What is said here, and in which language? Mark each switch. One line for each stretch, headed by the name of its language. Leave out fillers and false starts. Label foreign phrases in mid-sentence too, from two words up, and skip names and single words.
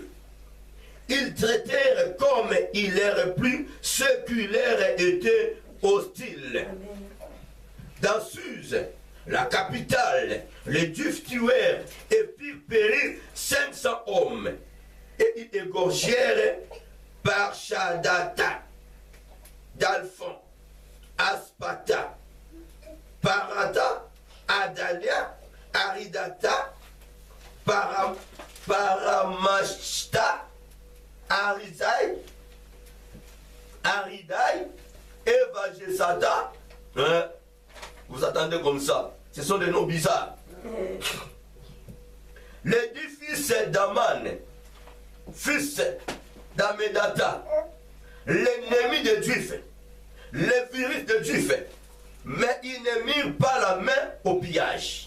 French: Ils traitèrent comme il leur plut ceux qui leur étaient hostiles. Dans Suse, la capitale, les Juifs tuèrent et firent périr 500 hommes. Et ils égorgèrent Parchadata, Dalphon, Aspata, Parata, Adalia, Aridata, Paramashta, Aridai, Evagesata. Vous attendez comme ça. Ce sont des noms bizarres. Les 10 fils d'Aman, fils d'Amedata, l'ennemi de Juifs, les virus de Juifs, mais ils ne mirent pas la main au pillage.